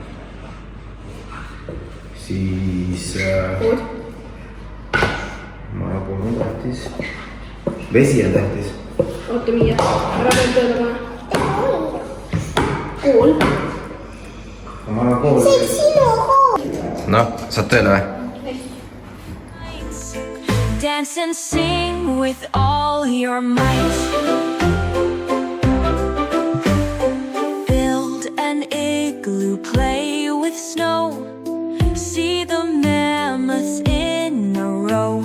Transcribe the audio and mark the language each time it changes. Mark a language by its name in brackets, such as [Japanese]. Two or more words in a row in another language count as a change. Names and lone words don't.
[Estonian] Siis majapool on tähtis. Vesi on tähtis. Oota, Miia, ära veel tööle pane. Kool. Ma olen kool. See on sinu kool. Noh, saad tööle või? [English] Dance and sing with all your might. Build an igloo, play with snow. See the mammoths in a row.